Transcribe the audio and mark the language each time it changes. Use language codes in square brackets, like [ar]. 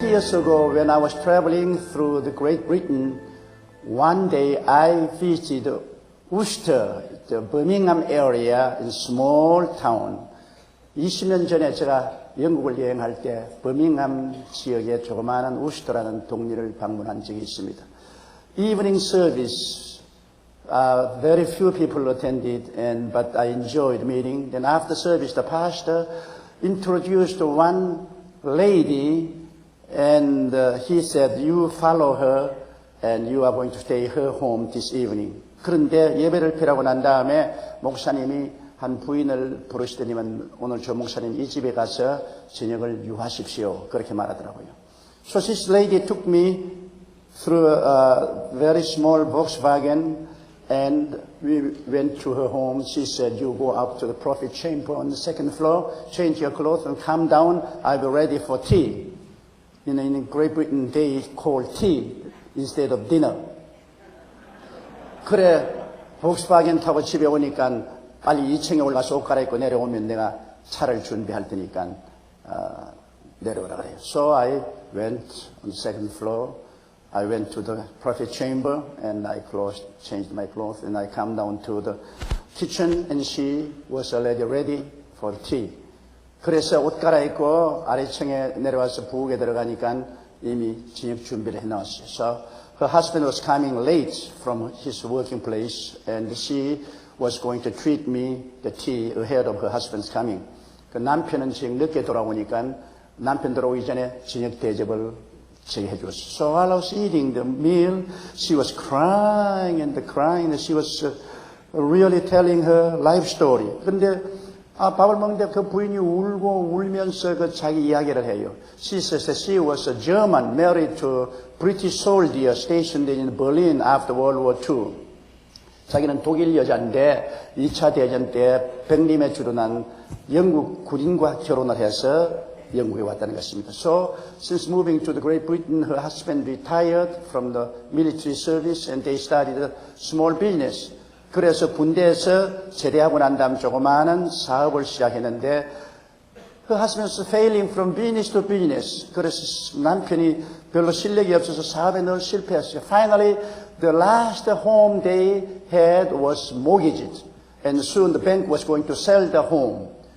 [en] Years ago, when I was traveling through the Great Britain, one day I visited Worcester, the Birmingham area, in small town. [ko] 20년 전에 제가 영국을 여행할 때 버밍함 지역의 조그마한 우스터라는 동네를 방문한 적이 있습니다. [en] Evening service, very few people attended, but I enjoyed meeting. Then after service, the pastor introduced one lady. And he said, you follow her and you are going to stay her home this evening. [ko] 그런데 예배를 피라고 난 다음에 목사님이 한 부인을 부르시더니만 오늘 저 목사님 이 집에 가서 저녁을 유하십시오. 그렇게 말하더라고요. [en] So this lady took me through a very small Volkswagen and we went to her home. She said, you go up to the prophet chamber on the second floor, change your clothes and come down. I'll be ready for tea. In Great Britain, they call tea instead of dinner. [ko] 그래, 복스바겐 타고 집에 오니까 빨리 2층에 올라서 옷 갈아입고 내려오면 내가 차를 준비할 테니까 내려오라 그래요. [en] So I went on the second floor. I went to the prophet chamber and I changed my clothes and I come down to the kitchen and she was already ready for tea. [ko] 그래서 옷 갈아입고 아래층에 내려와서 부엌에 들어가니까 이미 저녁 준비를 해놨어요. [en] So her husband was coming late from his working place and she was going to treat me the tea ahead of her husband's coming. [ko] 그 남편은 지금 늦게 돌아오니까 남편 들어오기 전에 저녁 대접을 제게 해줬어요. [en] So while I was eating the meal, she was crying and crying and she was really telling her life story. [ko] 근데 밥을 먹는데 그 부인이 울고 울면서 그 자기 이야기를 해요. [en] She says that she was a German married to a British soldier stationed in Berlin after World War II. [ko] 자기는 독일 여자인데 2차 대전 때 백림에 주둔한 영국 군인과 결혼을 해서 영국에 왔다는 것입니다. [en] So, since moving to the Great Britain, her husband retired from the military service and they started a small business. [ko] 그래서 군대에서 제대하고 난 다음 조그마한 사업을 시작했는데 [en] her husband was failing from business to business. [ko] 그래서 남편이 별로 실력이 없어서 사업에 늘 실패했어요. [en] Finally, the last home they had was mortgaged. And soon the bank was going to sell the home.